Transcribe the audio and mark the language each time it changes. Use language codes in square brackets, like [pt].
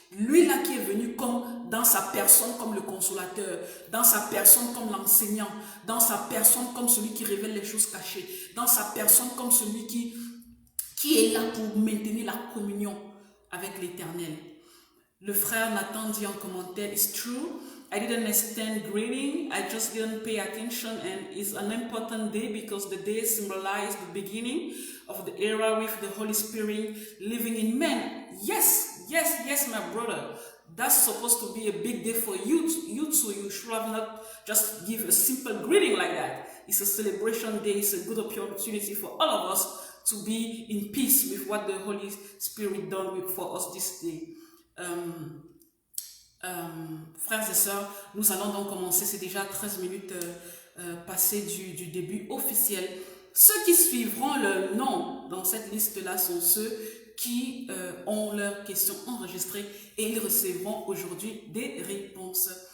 [fr] Lui là qui est venu comme dans sa personne comme le consolateur, dans sa personne comme l'enseignant, dans sa personne comme celui qui révèle les choses cachées, dans sa personne comme celui qui est là pour maintenir la communion avec l'Éternel. Le frère Nathan dit en commentaire: [en] "It's true. I didn't understand greeting. I just didn't pay attention, and it's an important day because the day symbolizes the beginning of the era with the Holy Spirit living in men." Yes, my brother. That's supposed to be a big day for you too. You should have not just give a simple greeting like that. It's a celebration day. It's a good opportunity for all of us to be in peace with what the Holy Spirit done for us this day. [fr] Frères et sœurs, nous allons donc commencer. C'est déjà 13 minutes passées du début officiel. Ceux qui suivront leur nom dans cette liste-là sont ceux qui ont leurs questions enregistrées et ils recevront aujourd'hui des réponses.